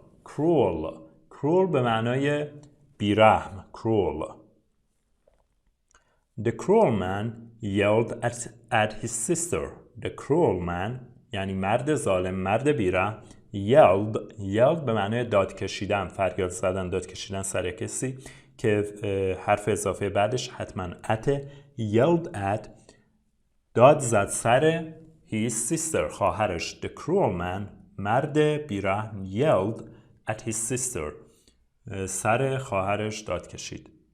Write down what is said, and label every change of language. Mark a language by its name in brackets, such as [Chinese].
[Persian] cruel به معنای بیرحم. [English] cruel. The cruel man yelled at his sister. The cruel man [Persian] یعنی مرد ظالم، مرد بیرحم. yelled به معنای داد کشیدن، فریاد زدن، داد کشیدن سر کسی که حرف اضافه بعدش حتما ات. [English] yelled at [Persian] داد زد سر [English] his sister [Persian] خواهرش. [English] The cruel man [Persian] مرد بیرحم [English] yelled at his sister [Persian] سر خواهرش داد کشید.